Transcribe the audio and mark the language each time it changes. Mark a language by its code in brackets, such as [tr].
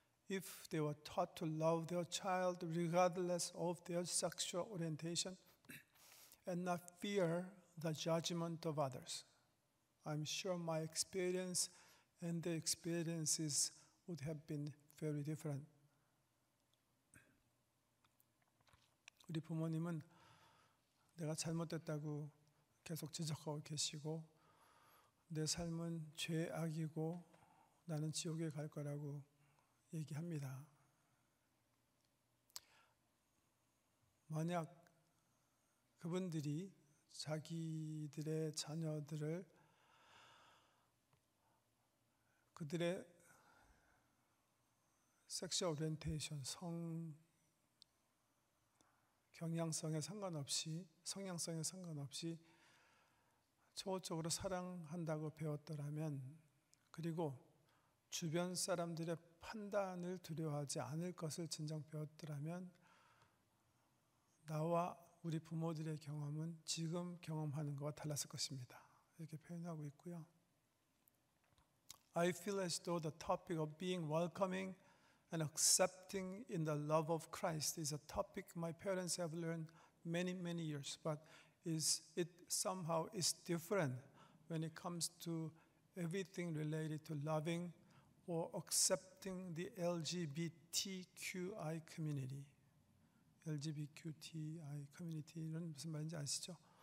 [en] If they were taught to love their child regardless of their sexual orientation, and not fear the judgment of others. I'm sure my experience and the experiences would have been very different. [ko] 우리 부모님은 내가 잘못됐다고 계속 지적하고 계시고 내 삶은 죄악이고 나는 지옥에 갈 거라고 얘기합니다. 만약 그분들이 자기들의 자녀들을 그들의 섹슈얼 오리엔테이션, 성 경향성에 상관없이, 성향성에 상관없이 초월적으로 사랑한다고 배웠더라면, 그리고 주변 사람들의 판단을 두려워하지 않을 것을 진정 배웠더라면 나와 우리 부모들의 경험은 지금 경험하는 것과 달랐을 것입니다. 이렇게 표현하고 있고요. [en] I feel as though the topic of being welcoming and accepting in the love of Christ is a topic my parents have learned many years, but it somehow is different when it comes to everything related to loving or accepting the LGBTQI community. [ko] LGBTQI 커뮤니티는 무슨 말인지 아시죠?